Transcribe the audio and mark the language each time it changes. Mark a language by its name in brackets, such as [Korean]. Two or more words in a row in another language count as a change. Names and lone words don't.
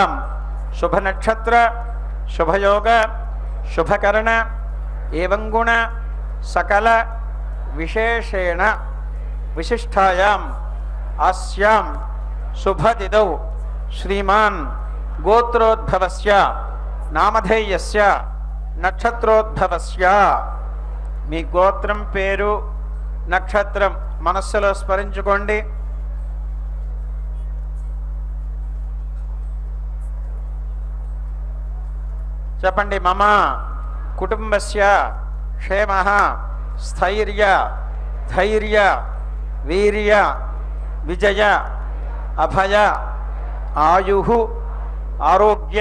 [Sanskrit] शुभ नक्षत्र शुभयोग शुभकर्ण एवं गुण सकल विशेषेण विशिष्टायां अस्यां शुभतिथौ श्रीमान् गोत्रोद्भवस्य नामधेयस्य नक्षत्रोद्भवस्य [Telugu] మీ గోత్రం పేరు నక్షత్రం మనస్సులో స్మరించుకోండి। చెప్పండి. [Sanskrit] మమ కుటుంబస్య క్షేమః స్థైర్య ధైర్య వీర్య విజయ అభయ ఆయుః ఆరోగ్య